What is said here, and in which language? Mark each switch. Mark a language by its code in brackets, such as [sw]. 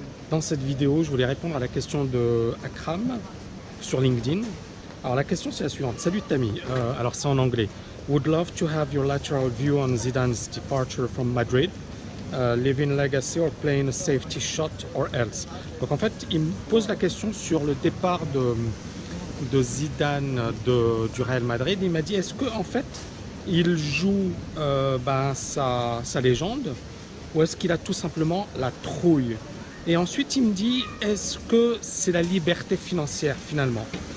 [fr] Dans cette vidéo, je voulais répondre à la question de Akram sur LinkedIn. Alors la question c'est la suivante. Salut Tammy, alors c'est en anglais. [en] Would love to have your lateral view on Zidane's departure from Madrid. Leaving legacy or playing a safety shot or else. [fr] Donc en fait, il me pose la question sur le départ de Zidane du Real Madrid. Il m'a dit, est-ce que en fait, il joue sa légende ou est-ce qu'il a tout simplement la trouille? Et ensuite, il me dit, est-ce que c'est la liberté financière finalement?